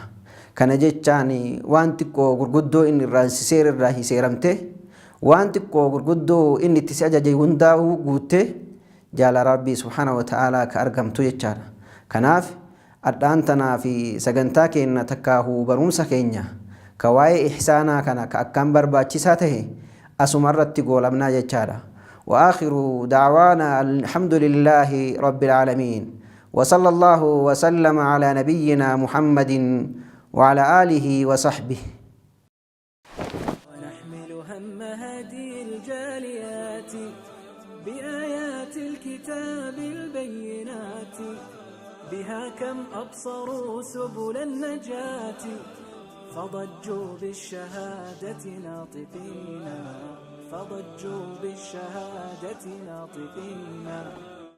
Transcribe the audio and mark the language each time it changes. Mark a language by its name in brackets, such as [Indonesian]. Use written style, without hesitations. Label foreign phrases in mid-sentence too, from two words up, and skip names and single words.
[Oromo] kana jechaan waan xiqqoo gurguddoo inni irraa irraa hiseeramte, waan xiqqoo gurguddoo inni itti si ajaje hundaa'uu guutte jaalala rabbii [Arabic] سبحانه وتعالى [Oromo] ka argamtu jechaadha. kanaaf adhaan tanaa fi sagantaa keenya takkaahuu barumsa keenya ka waa'ee ihsaanaa kana ka akkaan barbaachisaa tahe asumarratti goolabnaa jechaadha. [Arabic] وآخر دعوانا الحمد لله رب العالمين، وصلى الله وسلم على نبينا محمد وعلى آله وصحبه. ونحمل هم هدي الجاليات بآيات الكتاب البينات، بها كم أبصروا سبل النجاة، فضجوا بالشهادة ناطقين، فضجوا بالشهادة ناطقين.